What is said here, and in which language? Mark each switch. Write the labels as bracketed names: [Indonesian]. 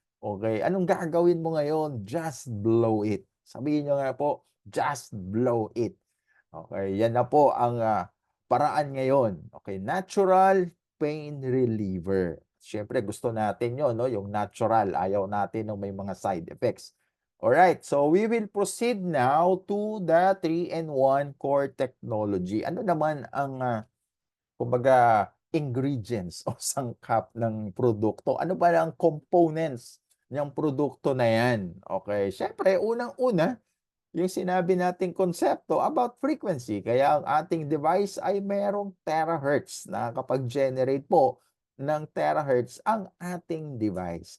[Filipino] Okay, anong gagawin mo ngayon? [English] Just blow it. [Filipino] Sabihin nyo nga po, [English] just blow it. [Filipino] Okay, yan na po ang paraan ngayon. Okay, [English] natural pain reliever. [Filipino] Siyempre, gusto natin yon, no? Yung natural. Ayaw natin ng may mga side effects. [English] Alright, so we will proceed now to the 3-in-1 core technology. [Filipino] Ano naman ang kumbaga, ingredients o sangkap ng produkto. Ano ba ang components ng produkto na yan? Okay, syempre, unang-una, yung sinabi nating konsepto about frequency. Kaya ang ating device ay merong terahertz na kapag-generate po ng terahertz ang ating device.